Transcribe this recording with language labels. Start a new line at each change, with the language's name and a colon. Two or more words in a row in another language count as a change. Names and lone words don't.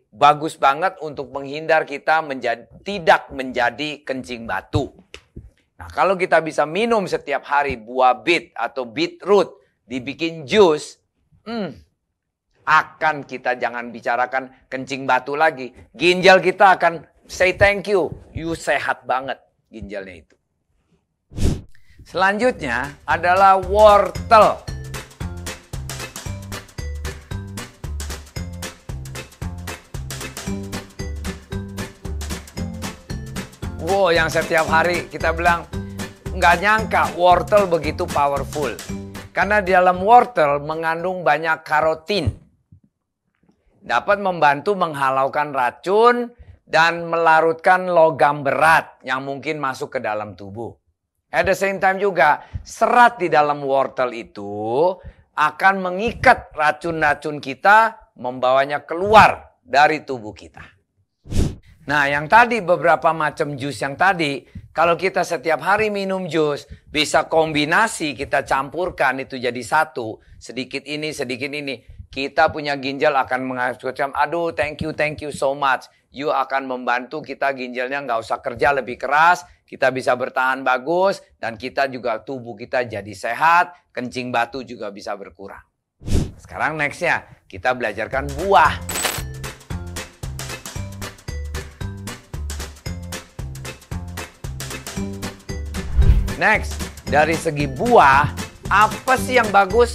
Indonesian: Bagus banget untuk menghindar kita tidak menjadi kencing batu. Nah, kalau kita bisa minum setiap hari buah beet atau beetroot dibikin jus, akan kita jangan bicarakan kencing batu lagi. Ginjal kita akan
English: say thank you.
Indonesian: You sehat banget ginjalnya itu. Selanjutnya adalah wortel. Wow, yang setiap hari kita bilang nggak nyangka wortel begitu powerful. Karena di dalam wortel mengandung banyak karotin. Dapat membantu menghalaukan racun dan melarutkan logam berat yang mungkin masuk ke dalam tubuh.
English: At the same time
Indonesian: juga serat di dalam wortel itu akan mengikat racun-racun kita, membawanya keluar dari tubuh kita. Nah, yang tadi beberapa macam jus yang tadi, kalau kita setiap hari minum jus, bisa kombinasi kita campurkan itu jadi satu, sedikit ini, sedikit ini. Kita punya ginjal akan mengatakan, aduh
English: thank you so much.
Indonesian: You akan membantu kita ginjalnya nggak usah kerja lebih keras, kita bisa bertahan bagus, dan kita juga tubuh kita jadi sehat, kencing batu juga bisa berkurang. Sekarang nextnya, kita belajarkan buah. Next, dari segi buah, apa sih yang bagus?